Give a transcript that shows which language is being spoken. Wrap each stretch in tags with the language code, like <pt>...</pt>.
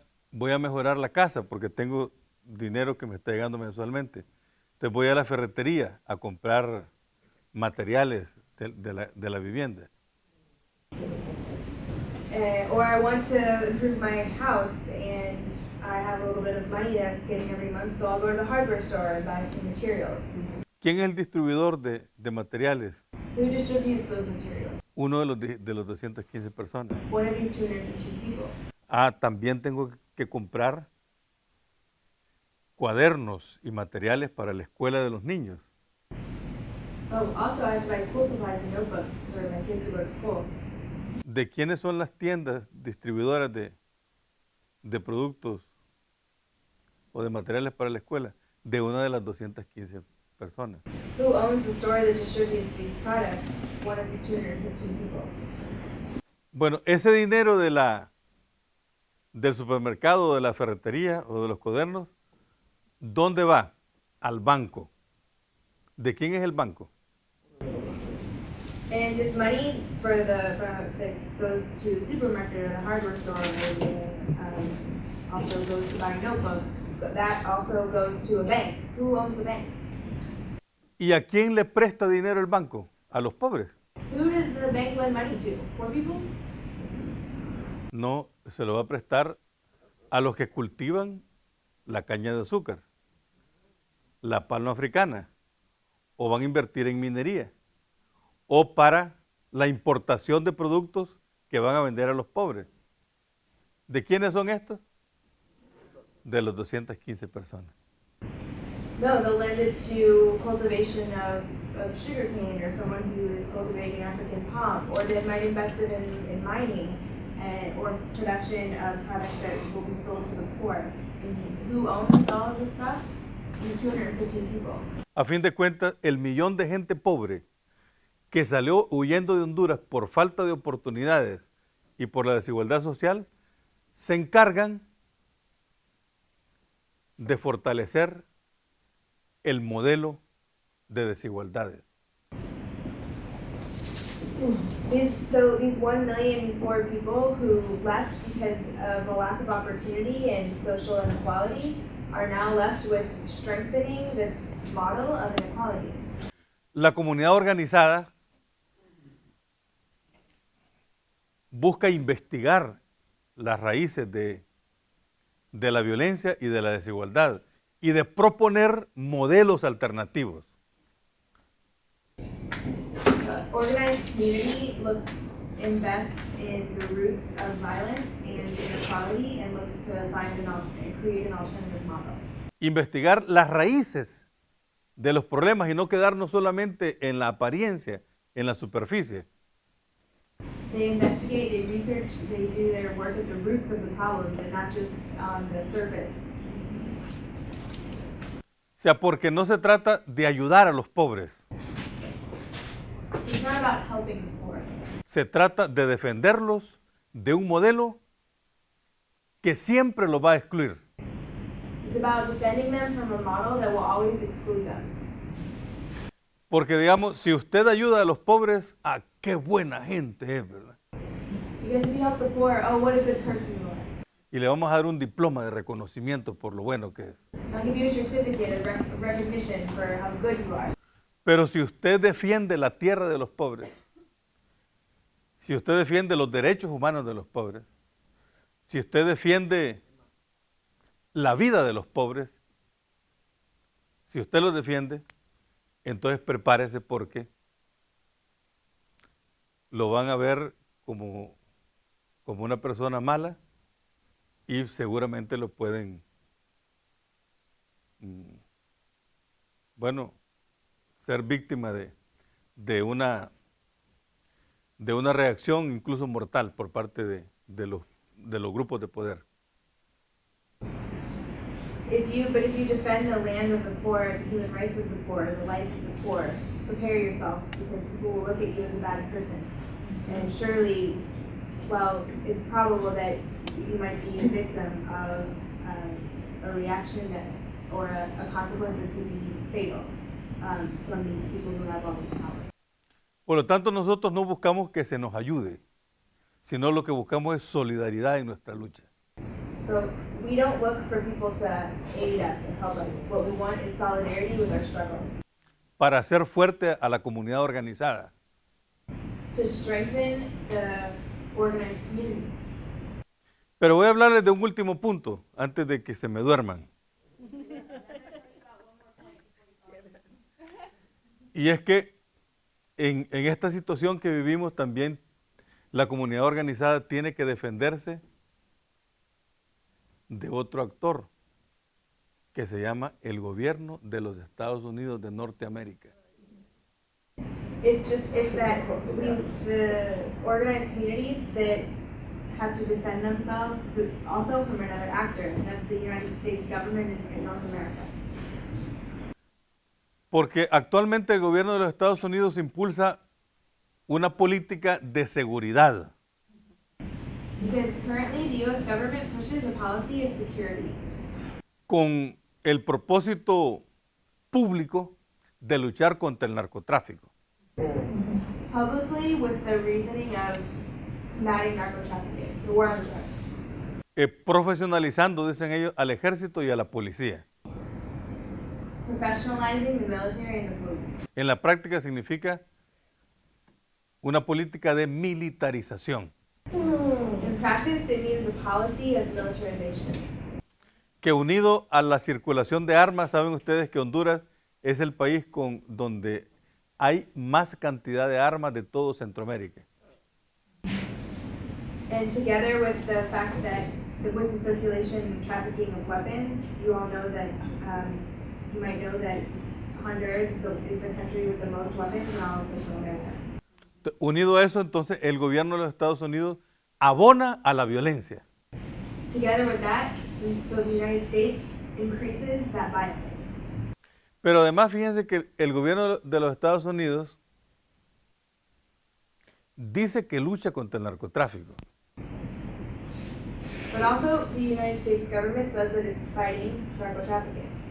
<es>Voy a mejorar la casa porque tengo dinero que me está llegando mensualmente. Entonces voy a la ferretería a comprar materiales de la vivienda.</es> <en>Or I want to improve my house and I have a little bit of money that I'm getting every month, so I'll go to the hardware store and buy some materials.</en> <es>¿Quién es el distribuidor de materiales?</es> <en>Who distributes those materials?</en> <es>Uno de los 215 personas.</es> <en>One of these 215 people.</en> <es>También tengo que comprar cuadernos y materiales para la escuela de los niños.</es> <en>Oh, also I have to buy school supplies and notebooks for my kids to go to school.</en> <es>¿De quiénes son las tiendas distribuidoras de productos o de materiales para la escuela? De una de las 215 personas.</es> <en>Who owns the store that distributes these products? One of these 215 people.</en> <es>Bueno, ese dinero del supermercado, de la ferretería o de los cuadernos, ¿dónde va? Al banco. ¿De quién es el banco?</es> <en>And this money that goes to the supermarket or the hardware store or also goes to buy notebooks. That also goes to a bank. Who owns the bank?</en> <es>¿Y a quién le presta dinero el banco? A los pobres.</es> <en>Who does the bank lend money to? Poor people?</en> <es>No, se lo va a prestar a los que cultivan la caña de azúcar, la palma africana, o van a invertir en minería, o para la importación de productos que van a vender a los pobres. ¿De quiénes son estos? De los 215 personas.</es> <en>No, they'll lend it to cultivation of sugarcane or someone who is cultivating African palm, or they might invest it in mining or production of products that will be sold to the poor. And who owns all of this stuff? These 215 people.</en> <es>A fin de cuentas, el millón de gente pobre que salió huyendo de Honduras por falta de oportunidades y por la desigualdad social, se encargan de fortalecer el modelo de desigualdades.</es> <en>These 1 million poor people who left because of a lack of opportunity and social inequality, are now left with strengthening this model of inequality.</en> <es>La comunidad organizada busca investigar las raíces de la violencia y de la desigualdad y de proponer modelos alternativos.</es> <en>Organized community invests in the roots of violence and inequality and looks to find and create an alternative model.</en> <es>Investigar las raíces de los problemas y no quedarnos solamente en la apariencia, en la superficie.</es> <en>They investigate, they research, they do their work at the roots of the problems and not just on the surface.</en> <es>O sea, porque no se trata de ayudar a los pobres.</es> <en>It's not about helping the poor.</en> <es>Se trata de defenderlos de un modelo que siempre los va a excluir.</es> <en>It's about defending them from a model that will always exclude them.</en> <es>Porque digamos, si usted ayuda a los pobres, ¡ah, qué buena gente es, ¿verdad?</es> <en>Because if you help the poor, oh, what a good person you are.</en> <es>Y le vamos a dar un diploma de reconocimiento por lo bueno que es.</es> <en>I'll give you a certificate of recognition for how good you are.</en> <es>Pero si usted defiende la tierra de los pobres, si usted defiende los derechos humanos de los pobres, si usted defiende la vida de los pobres, si usted los defiende, entonces prepárese porque lo van a ver como una persona mala y seguramente lo pueden, bueno, ser víctima de una reacción incluso mortal por parte de los grupos de poder.</es> <en>If you defend the land of the poor, the human rights of the poor, the life of the poor, prepare yourself because people will look at you as a bad person. And surely, well, it's probable that you might be a victim of a reaction or a consequence that could be fatal from these people who have all this power.</en> <es>Por lo tanto, nosotros no buscamos que se nos ayude, sino lo que buscamos es solidaridad en nuestra lucha.</es> <en>So we don't look for people to aid us and help us. What we want is solidarity with our struggle.</en> <es>Para hacer fuerte a la comunidad organizada.</es> <en>To strengthen the organized community.</en> <es>Pero voy a hablarles de un último punto antes de que se me duerman. Y es que en esta situación que vivimos también la comunidad organizada tiene que defenderse de otro actor que se llama el gobierno de los Estados Unidos de Norteamérica.</es> <en>It's that the organized communities that have to defend themselves, but also from another actor, and that's the United States government in North America.</en> <es>Porque actualmente el gobierno de los Estados Unidos impulsa una política de seguridad.</es> <en>Because currently the U.S. government pushes a policy of security.</en> <es>Con el propósito público de luchar contra el narcotráfico.</es> <en>Publicly with the reasoning of combating narcotrafficking, the war on drugs.</en> <es>Profesionalizando, dicen ellos, al ejército y a la policía.</es> <en>Professionalizing the military and the police.</en> <es>En la práctica significa una política de militarización.</es> <en>In practice, it means a policy of militarization.</en> <es>Que unido a la circulación de armas, saben ustedes que Honduras es el país donde hay más cantidad de armas de todo Centroamérica.</es> <en>And together with the fact that with the circulation and trafficking of weapons, you all know that you might know that Honduras is the country with the most weapons in all of Central America.</en> <es>Unido a eso, entonces, el gobierno de los Estados Unidos abona a la violencia.</es> <en>Together with that, so the United States increases that violence.</en> <es>Pero además, fíjense que el gobierno de los Estados Unidos dice que lucha contra el narcotráfico.</es> <en>But also, the United States government says that it's fighting narcotrafficking.</en>